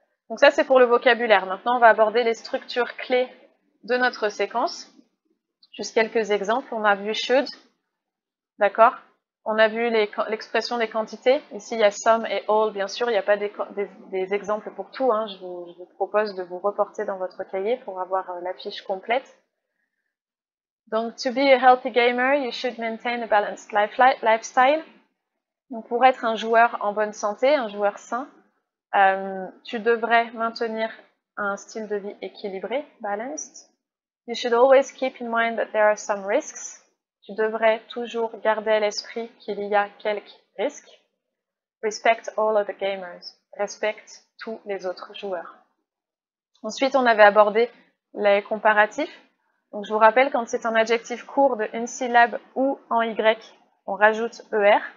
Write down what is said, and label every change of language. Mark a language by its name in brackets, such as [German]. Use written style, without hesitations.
[French] Donc ça c'est pour le vocabulaire. Maintenant on va aborder les structures clés de notre séquence. Juste quelques exemples. On a vu should, d'accord? On a vu l'expression des quantités. Ici il y a some et all, bien sûr. Il n'y a pas des exemples pour tout. Hein. Je vous propose de vous reporter dans votre cahier pour avoir la fiche complète. [English] Donc, to be a healthy gamer, you should maintain a balanced lifestyle. [French] Donc, pour être un joueur en bonne santé, un joueur sain, tu devrais maintenir un style de vie équilibré, balanced. [English] You should always keep in mind that there are some risks. [French] Tu devrais toujours garder à l'esprit qu'il y a quelques risques. [English] Respect all other gamers. [French] Respecte tous les autres joueurs. Ensuite, on avait abordé les comparatifs. Donc, je vous rappelle, quand c'est un adjectif court de une syllabe ou en Y, on rajoute ER.